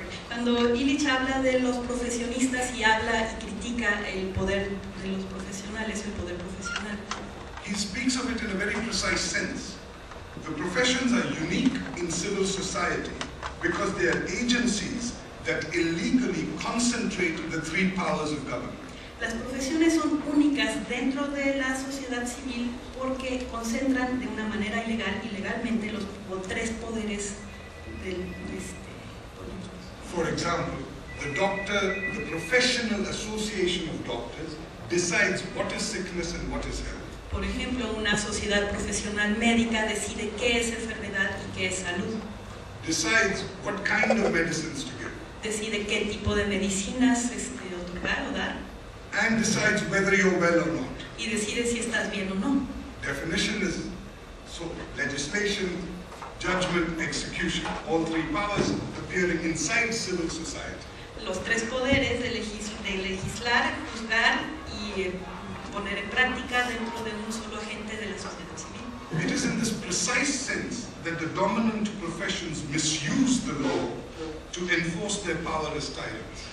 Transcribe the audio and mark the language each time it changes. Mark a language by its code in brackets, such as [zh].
[es] cuando Illich habla de los profesionistas y habla y critica el poder de los profesionales, el poder profesional, [en] he speaks of it in a very precise sense. The professions are unique in civil society because they are agencies that illegally concentrate the three powers of government. [es] Las profesiones son únicas dentro de la sociedad civil porque concentran de una manera ilegal y legalmente los tres poderes del políticos. [en] For example, the professional association of doctors decides what is sickness and what is health. [es] Por ejemplo, una sociedad profesional médica decide qué es enfermedad y qué es salud. [en] Decides what kind of medicines to give. [es] Decide qué tipo de medicinas otorgar o dar. [en] And decides whether you're well or not. [es] Y decide si estás bien o no. [en] Definition is legislation, judgment, execution. All three powers appearing inside civil society. [es] Los tres poderes de legislar, juzgar y poner en práctica dentro de un solo agente de la sociedad civil. [en] It is in this precise sense that the dominant professions misuse the law to enforce their power as tyrants.